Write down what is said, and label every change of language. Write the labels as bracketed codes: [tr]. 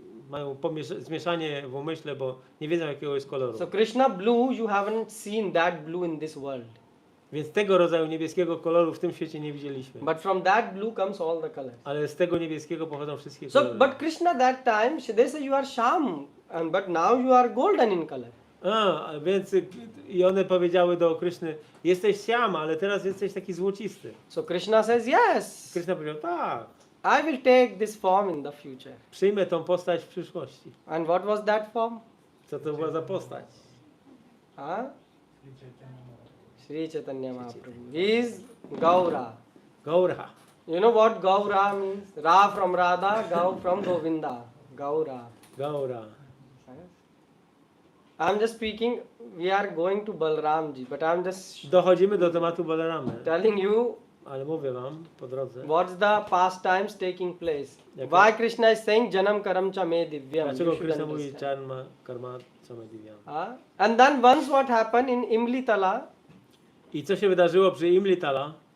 [pl] Mają zmieszanie w umyśle, bo nie wiedzą jakiego jest koloru. [en] So Krishna blue, you haven't seen that blue in this world. [pl] Więc tego rodzaju niebieskiego koloru w tym świecie nie widzieliśmy. [en] But from that blue comes all the colors. [pl] Ale z tego niebieskiego pochodzą wszystkie [en] So, [pl] kolory. [en] but Krishna that time, they say you are Sham, but now you are golden in color. [pl] Więc i one powiedziały do Kryszny, jesteś siama, ale teraz jesteś taki złocisty. [en] So Krishna says, yes, [pl] Krishna powiedział, tak, [en] I will take this form in the future. [pl] przyjmę tą postać w przyszłości. [en] And what was that form? [pl] Co to była za postać? [en] Huh? Sri Chaitanya Mahaprabhu. He is Gaura. Gaura. You know what Gaura means? Ra from Radha, Gau from Govinda. Gaura. Gaura. I'm just speaking, we are going to Balaramji, but I'm just [pl] Dochodzimy do tematu Balaramy, [en] telling you [pl] ale mówię wam po drodze, [en] what's the pastimes taking place. [pl] Jaka- [en] Why Krishna is saying [sa] Janam Karam Cha Me Divyam. [pl] dlaczego [en] You should [pl] Krishna mówi [en] understand. czarma, karma, samadivyam. And then once what happened in Imlitala, [pl] I co się wydarzyło przy Imlitala?